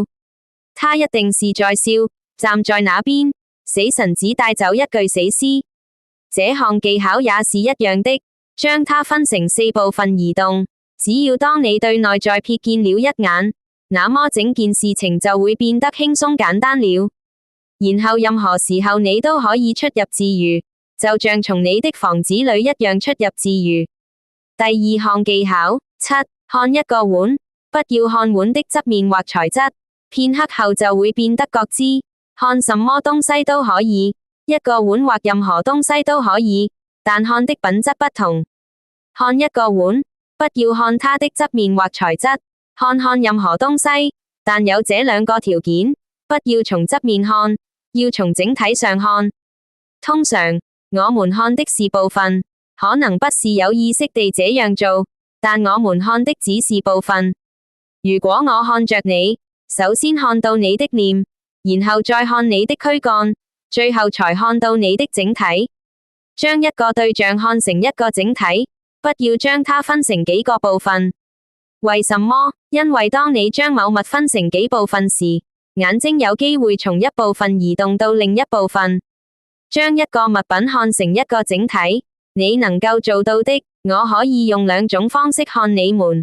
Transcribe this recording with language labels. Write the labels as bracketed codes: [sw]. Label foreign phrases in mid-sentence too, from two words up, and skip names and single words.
[zh] 他一定是在笑，站在那邊，死神只帶走一具死屍。這項技巧也是一樣的，將它分成4部分移動。只要當你對內在瞥見了一眼，那麼整件事情就會變得輕鬆簡單了。然後任何時候你都可以出入自如，就像從你的房子裏一樣出入自如。第2項技巧7，看一個碗，不要看碗的側面或材質，片刻後就會變得覺知。看什麼東西都可以，一個碗或任何東西都可以，但看的品質不同。看一個碗，不要看它的側面或材質，看任何東西，但有這2個條件：不要從側面看，要從整體上看。通常，我們看的是部分，可能不是有意識地這樣做，但我們看的只是部分。如果我看着你，首先看到你的臉，然後再看你的軀幹，最後才看到你的整體。將一個對象看成一個整體，不要將它分成幾個部分。為什麼？因為當你將某物分成幾部分時，眼睛有機會從一部分移動到另一部分。將一個物品看成一個整體，你能夠做到的，我可以用2種方式看你們。